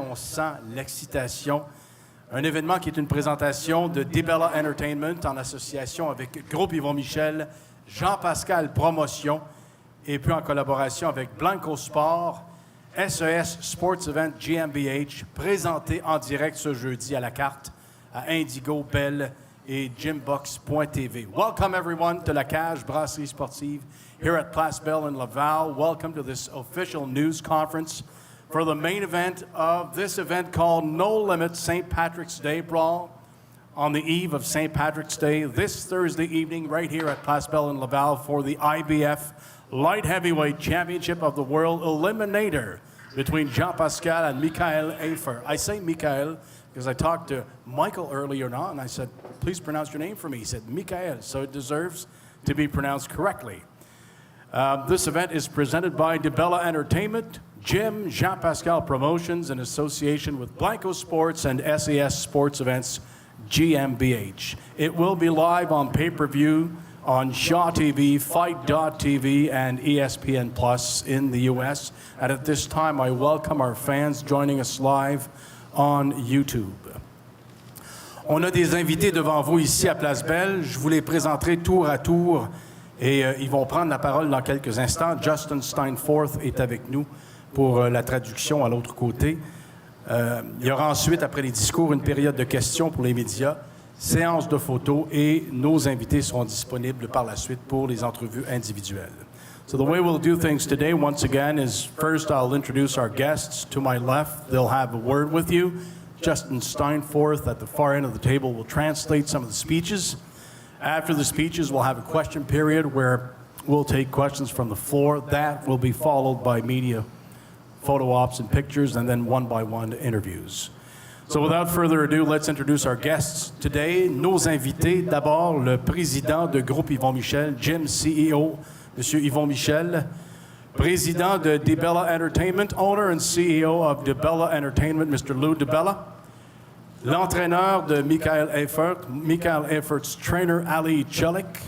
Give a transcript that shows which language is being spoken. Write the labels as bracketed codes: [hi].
[fr] On sent l'excitation. Un événement qui est une présentation de Debella Entertainment en association avec Groupe Yvon Michel, Jean Pascal Promotion et puis en collaboration avec Blanco Sport, SES Sports Event GmbH, présenté en direct ce jeudi à la carte à Indigo, Bell et Gymbox.tv. [en] Welcome everyone to la cage brasserie sportive here at Place Belle in Laval. Welcome to this official news conference for the main event of this event called No Limit St. Patrick's Day Brawl on the eve of St. Patrick's Day this Thursday evening right here at Place Belle in Laval for the IBF Light Heavyweight Championship of the World Eliminator between Jean Pascal and Michael Eifert. I say Michael because I talked to Michael earlier on and I said, please pronounce your name for me. He said, Michael, so it deserves to be pronounced correctly. This event is presented by Debella Entertainment, Jean Pascal Promotions in association with Blanco Sports and SES Sports Events GmbH. It will be live on pay-per-view on Shaw TV, Fight.tv, and ESPN Plus in the U.S. And at this time, I welcome our fans joining us live on YouTube. [fr] On a des invités devant vous ici à Place Belle. Je vous les présenterai tour à tour et ils vont prendre la parole dans quelques instants. Justin Steinforth est avec nous pour la traduction à l'autre côté. Il y aura ensuite, après les discours, une période de questions pour les médias, séance de photos et nos invités seront disponibles par la suite pour les entrevues individuelles. [en] So the way we'll do things today, once again, is first I'll introduce our guests. To my left, they'll have a word with you. Justin Steinforth at the far end of the table will translate some of the speeches. After the speeches, we'll have a question period where we'll take questions from the floor. That will be followed by media photo ops and pictures, and then one-by-one interviews. So without further ado, let's introduce our guests today. [fr] Nos invités, d'abord le président de Groupe Yvon Michel, Gym CEO, Monsieur Yvon Michel, président de Debella Entertainment, [en] owner and CEO of Debella Entertainment, Mr. [fr] Lou Debella, l'entraîneur de [en] Michael Eifert's trainer, [fr] Ali Chulik.